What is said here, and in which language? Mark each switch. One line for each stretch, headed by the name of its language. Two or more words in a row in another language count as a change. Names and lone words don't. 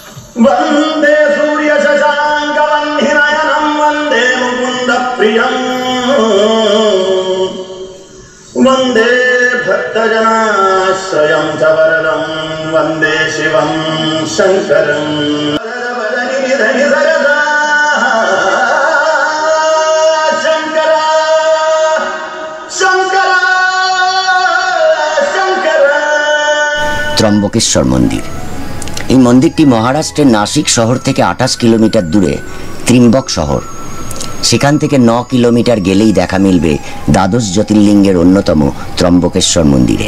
Sanskrit: वंदे सूर्य शशांक वह्निनयनं वंदे मुकुंद प्रियम् भक्तजनाश्रयं च वरदं वन्दे शिवं शङ्करं
Bangla: ত্রম্বকেশ্বর মন্দির। এই মন্দিরটি মহারাষ্ট্রের নাসিক শহর থেকে 28 কিলোমিটার দূরে ত্রিম্বক শহর, সেখান থেকে 9 কিলোমিটার গেলেই দেখা মিলবে দ্বাদশ জ্যোতির্লিঙ্গের অন্যতম ত্রম্বকেশ্বর মন্দিরের।